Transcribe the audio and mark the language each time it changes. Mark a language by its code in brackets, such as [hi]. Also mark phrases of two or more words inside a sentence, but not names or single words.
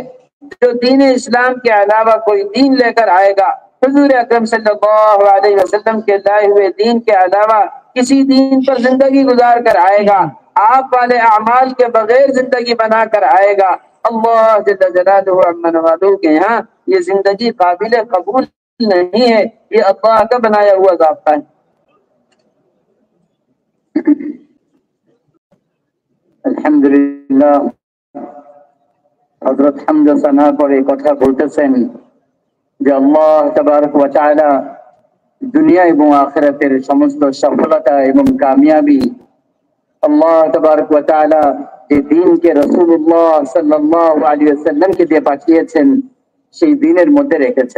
[ur] جو دین اسلام کے علاوہ کوئی دین لے کر آئے گا، حضور اکرم صلی اللہ علیہ وسلم کے لائے ہوئے دین کے علاوہ کسی دین پر زندگی گزار کر آئے گا، آپ والے اعمال کے بغیر زندگی بنا کر آئے گا، اللہ جل جلالہ عز وجل کے یہاں یہ زندگی قابل قبول نہیں ہے۔ یہ اللہ کا بنایا ہوا ضابطہ ہے۔ [bn] আলহামদুলিল্লাহ, হযরত হামদা সানা করে কথা বলতেছেন যে আল্লাহ তাবারক ওয়া তাআলা দুনিয়া এবং আখিরাতের সমস্ত সফলতা এবং কামিয়াবি আল্লাহ তাবারক ওয়া তাআলা যে দ্বীনকে রাসূলুল্লাহ সাল্লাল্লাহু আলাইহি ওয়াসাল্লামকে দিয়ে পাঠিয়েছেন সেই দ্বীনের মধ্যে রেখেছেন।